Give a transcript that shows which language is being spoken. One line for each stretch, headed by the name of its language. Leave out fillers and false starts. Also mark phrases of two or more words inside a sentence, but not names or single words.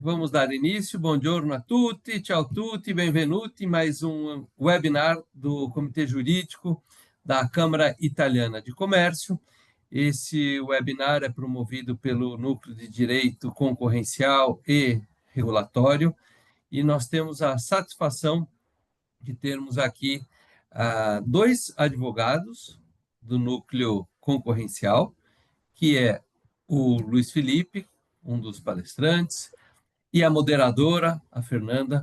Portuguese: Vamos dar início.
Italian: Buongiorno a tutti, ciao tutti, benvenuti.
Portuguese: Mais um webinar do Comitê Jurídico da Câmara Italiana de Comércio. Esse webinar é promovido pelo Núcleo de Direito Concorrencial e Regulatório e nós temos a satisfação de termos aqui dois advogados do Núcleo Concorrencial, que é o Luiz Felipe, um dos palestrantes, e a moderadora, a Fernanda.